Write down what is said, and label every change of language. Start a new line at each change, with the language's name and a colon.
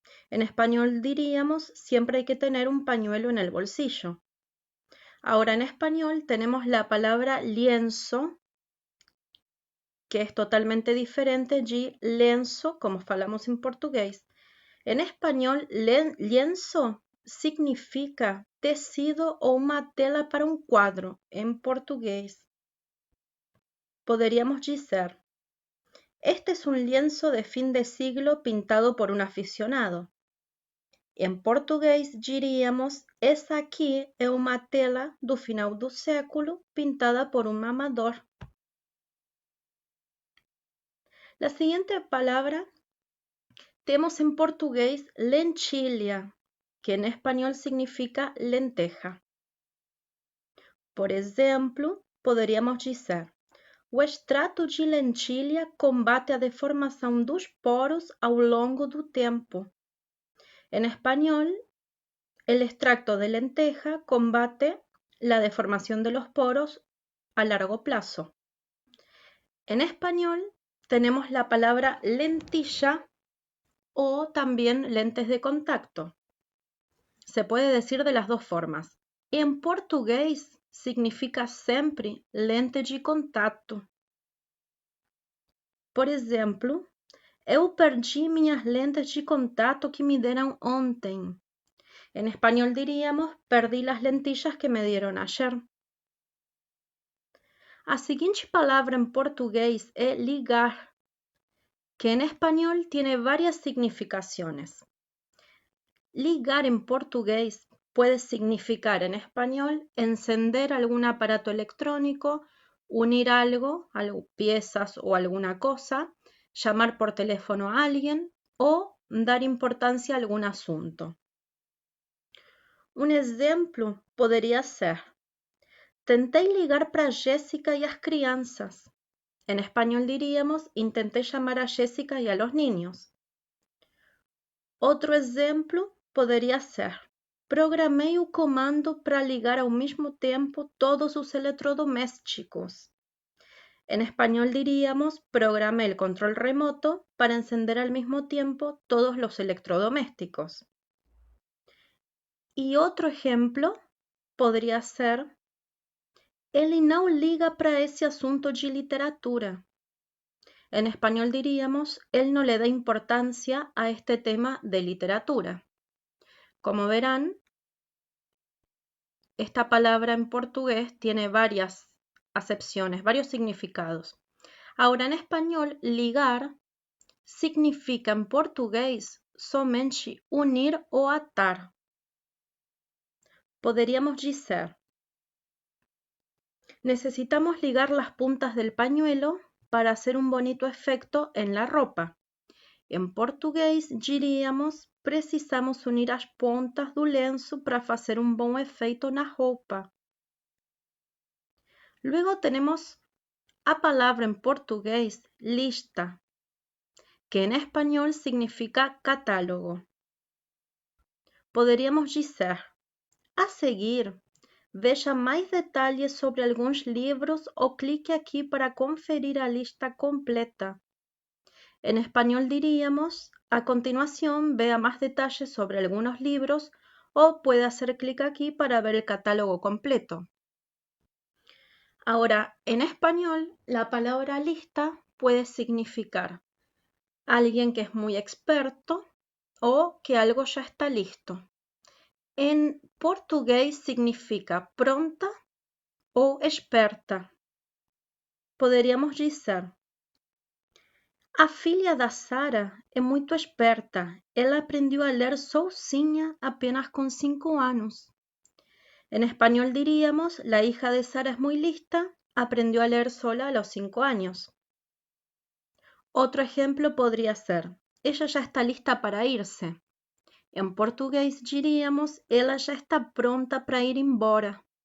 Spanish: En español diríamos: siempre hay que tener un pañuelo en el bolsillo. Ahora, en español tenemos la palabra lienzo, que es totalmente diferente de lenço,
Portuguese: como falamos
Spanish: en portugués. En español, lienzo significa tecido o una tela para un cuadro, en portugués. Podríamos
Portuguese: dizer:
Spanish: este es un lienzo de fin de siglo pintado por un aficionado.
Portuguese: En português diríamos: essa aqui é uma tela do final do século pintada por um amador.
Spanish: La siguiente palabra tenemos en portugués lentilha, que en español significa lenteja.
Portuguese: Por exemplo, poderíamos dizer: o extrato de lentilha combate a deformação dos poros ao longo do tempo.
Spanish: En español, el extracto de lenteja combate la deformación de los poros a largo plazo. En español tenemos la palabra lentilla o también lentes de contacto. Se puede decir de las dos formas. En portugués significa
Portuguese: sempre lente de contato. Por exemplo, eu perdi minhas lentes de contato que me deram ontem.
Spanish: En español diríamos, perdí las lentillas que me dieron ayer.
Portuguese: A seguinte palavra
Spanish: en portugués es ligar, que en español tiene varias significaciones. Ligar en portugués puede significar en español encender algún aparato electrónico, unir algo, piezas o alguna cosa, llamar por teléfono a alguien o dar importancia a algún asunto.
Portuguese: Un exemplo poderia ser: tentei ligar para Jéssica
Spanish: y las
Portuguese: crianças.
Spanish: En español diríamos: intenté llamar a Jéssica y a los niños. Otro
Portuguese: exemplo poderia ser: programei o comando para ligar ao mesmo tempo todos os eletrodomésticos.
Spanish: En español diríamos: programé el control remoto para encender al mismo tiempo todos los electrodomésticos. Y otro ejemplo podría ser:
Portuguese: ele não liga para esse assunto de literatura.
Spanish: En español diríamos: él no le da importancia a este tema de literatura. Como verán, esta palabra en portugués tiene varias acepciones, varios significados. Ahora, en español, ligar significa en portugués somente unir o atar.
Portuguese: Poderíamos dizer:
Spanish: necesitamos ligar las puntas del pañuelo para hacer un bonito efecto en la ropa.
Portuguese: En português, diríamos: precisamos unir as pontas do lenço para fazer um bom efeito na roupa.
Spanish: Luego tenemos a palabra en portugués lista, que en español significa catálogo.
Portuguese: Poderíamos dizer: a seguir, veja mais detalhes sobre alguns livros ou clique aqui para conferir a lista completa.
Spanish: En español diríamos: a continuación, vea más detalles sobre algunos libros o puede hacer clic aquí para ver el catálogo completo. Ahora, en español, la palabra lista puede significar alguien que es muy experto o que algo ya está listo. En portugués significa pronta o experta.
Portuguese: Poderíamos dizer: a filha da Sara é muito esperta. Ela aprendeu a ler sozinha apenas com 5 años.
Spanish: En español diríamos: la hija de Sara es muy lista, aprendió a leer sola a los 5 años. Otro ejemplo podría ser: ella ya está lista para irse. En portugués diríamos:
Portuguese: ela já está pronta para ir embora.